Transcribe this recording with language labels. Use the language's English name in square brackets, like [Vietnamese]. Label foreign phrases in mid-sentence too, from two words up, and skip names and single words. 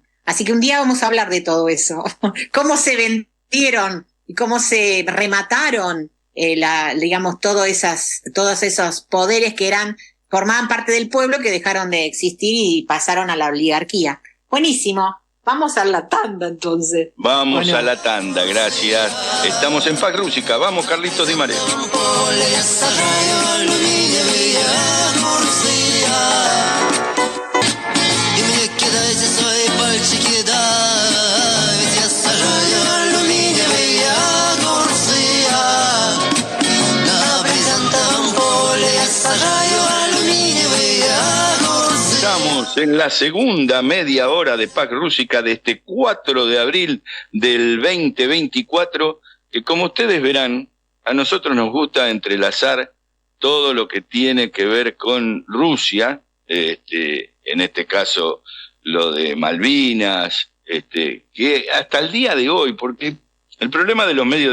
[Spanish] Así que un día vamos a hablar de todo eso, cómo se vendieron y cómo se remataron, digamos, todos esos poderes que eran formaban parte del pueblo que dejaron de existir y pasaron a la oligarquía. Buenísimo. Vamos a la tanda entonces. Vamos Bueno. a la tanda, gracias. Estamos en Pax Rústica. Vamos, Carlitos Di María. [Russian] поле я сажаю алюминиевые огурцы. И мне кидайте свои пальчики, да, ведь я сажаю алюминиевые огурцы. На брезентовом поле я сажаю алюминиевые огурцы. [Spanish] Estamos en la segunda media hora de Pax Rústica de este 4 de abril del 2024, que como ustedes verán, a nosotros nos gusta entrelazar todo lo que tiene que ver con Rusia, en este caso lo de Malvinas, que hasta el día de hoy, porque el problema de los medios